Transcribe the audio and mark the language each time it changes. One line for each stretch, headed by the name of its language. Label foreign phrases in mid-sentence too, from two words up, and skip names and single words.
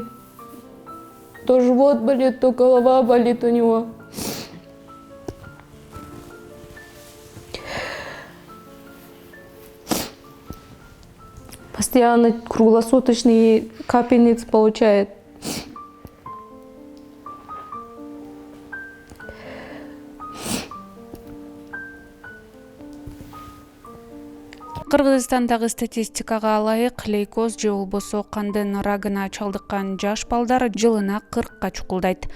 Russian: То живот болит, то голова болит у него. Постоянно круглосуточный капельниц получает.
Kyrgyz: Кыргызстандагы статистикага ылайык, лейкоз же болбосо кандын рагына чалдыккан жаш балдар жылына 40 чукулдайт.